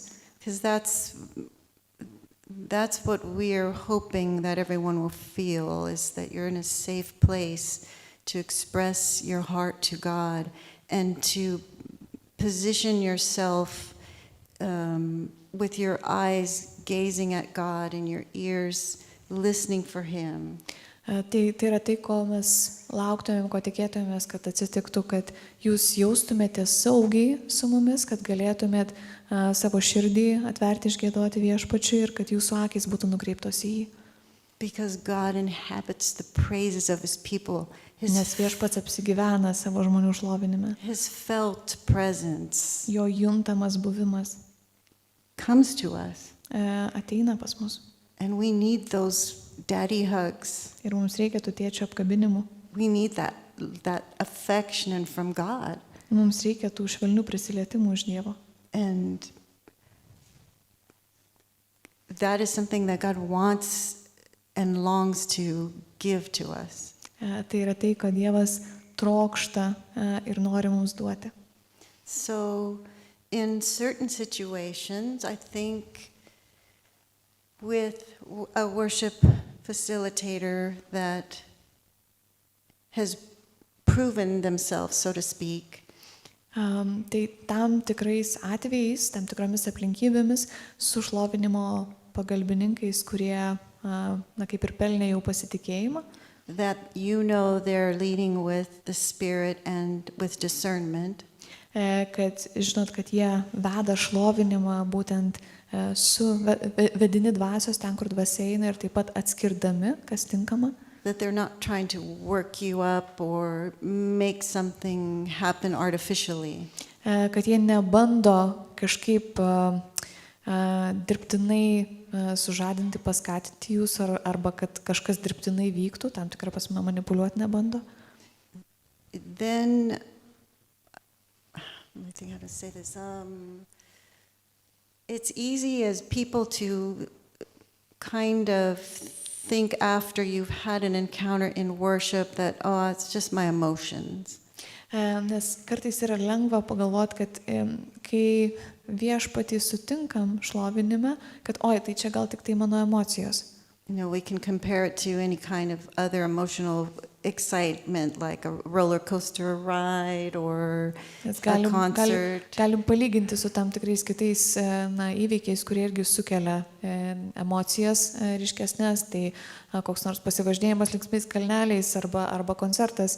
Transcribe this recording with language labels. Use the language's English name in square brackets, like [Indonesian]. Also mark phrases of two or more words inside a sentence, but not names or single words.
[English] Because that's what we're hoping that everyone will feel, is that you're in a safe place to express your heart to God and to position yourself with your eyes gazing at God and your ears listening for Him. [Lithuanian] Tai yra tai, ko mes lauktumėm, ko tikėtumėmės, kad atsitiktų, kad jūs jaustumėte saugiai su mumis, kad galėtumėt savo širdį atverti, išgiedoti viešpačiui ir kad jūsų akys būtų nukreiptos į jį. [English] Because God inhabits the praises of His people. [Lithuanian] Nes viešpats apsigyvena savo žmonių šlovinime. [English] His felt presence [Lithuanian] Jo juntamas buvimas [English] comes to us. [Lithuanian] Ateina pas mus. [English] And we need those daddy hugs. [Lithuanian] Ir mums reikia tų tėčio apkabinimų. [English] We need that affection from God. [Lithuanian] Mums reikia tų švelnių prisilietimų iš Dievo. [English] And that is something that God wants and longs to give to us. [Lithuanian] Tai yra tai, ką Dievas trokšta ir nori mums duoti. [English] So in certain situations, I think with a worship facilitator that has proven themselves, so to speak, [Lithuanian] tai tam tikrais atvejais, tam tikromis aplinkybėmis su šlovinimo pagalbininkais, kurie kaip ir pelnė jau pasitikėjimą, [English] that they're leading with the Spirit and with discernment, [Lithuanian] kad žinot, kad jie veda šlovinimą būtent su vedini dvasios ten, kur dvasia eina, ir taip pat atskirdami, kas tinkama. [English] That they're not trying to work you up or make something happen artificially. [Lithuanian] Kad jie nebando kažkaip dirbtinai sužadinti, paskatinti jūs, arba kad kažkas dirbtinai vyktų, tam tikrą prasme manipuliuoti nebando. [English] Then, I think how to say this. It's easy as people to kind of think after you've had an encounter in worship that, it's just my emotions. [Lithuanian] Nes kartais yra lengva pagalvoti, kad kai viešpatį sutinkam šlovinime, kad tai čia gal tik tai mano emocijos. [English] We can compare it to any kind of other emotional excitement, like a roller coaster ride or a concert. [Lithuanian] Galim palyginti su tam tikrais kitais įvykiais, kurie irgi sukelia emocijas ryškesnės, tai koks nors pasivažinėjimas linksmais kalneliais arba koncertas.